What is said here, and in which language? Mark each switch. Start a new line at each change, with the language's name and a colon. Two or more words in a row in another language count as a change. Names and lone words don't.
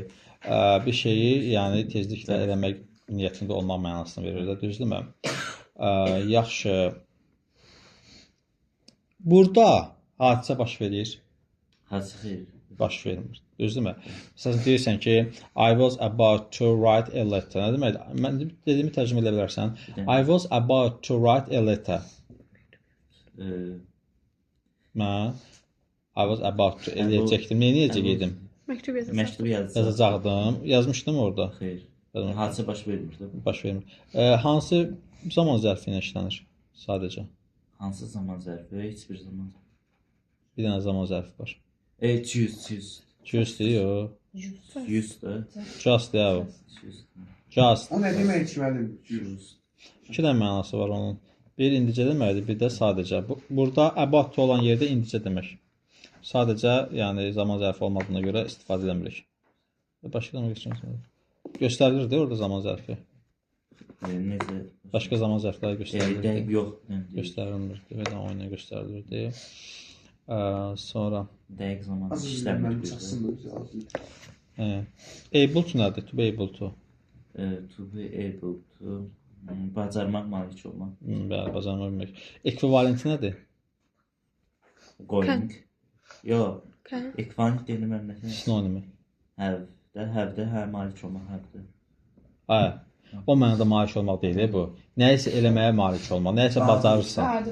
Azerbaijani: Bir şeyi, yəni tezliklə eləmək niyyətində olmaq mənasını verir də, düzdürmü? Yaxşı. Burada hadisə baş verir, Hadisə xeyr. baş vermir. Düzdürmü? Məsələn deyirsən ki,
English: I was about to write a letter.
Azerbaijani: Nə deməkdir? Mən dediyimi tərcümə edə bilərsən.
English: I was about to write a letter. Mən I was about to eləyəcəkdim.
Azerbaijani: Nə edəcəkdim? Məktub yazırsan. Məktub yazacaq. Yazacaqdım. Yazmışdım orada. Xeyr. Yazmışdım. Hadisə baş vermir də. Baş vermir. Hansı zaman zərfi ilə işlənir? Sadəcə. Hansı zaman zərfi? Heç bir zaman. Bir dənə zaman zərfi var. Choose. Just deyil, Use da. just deyil. Choose. Just. O nə demək içməlidir? Choose. İki dənə mənası var onun. Bir indicə deməkdir, bir də sadəcə. Burada
English: about to
Azerbaijani: olan yerdə indicə demək. Sadəcə, yəni zaman zərfi olmadığına görə istifadə edilmirik. Başqa zaman geçirsiniz. Göstərilir də orada zaman zərfi. Necə? Başqa zaman zərfləri göstərilir. Yox. Göstərilmir. Belə oyuna göstərilirdi. Sonra Dəqiq zaman Az işləmir. mənim çatsın da.
English: able to nədir? To be able to. To be able to.
Azerbaijani: Bacarmaq, malik olmaq. Bəli, bacarmaq bilmək. Ekvivalenti nədir? Going. Yox. Can. Ekvivalent deyilmə məmləkət. Sinonimi. Have, malik olmaq, have. Hə. O mənada malik olmaq deyil bu. Nəyisə eləməyə malik olmaq, nəyisə bacarırsan.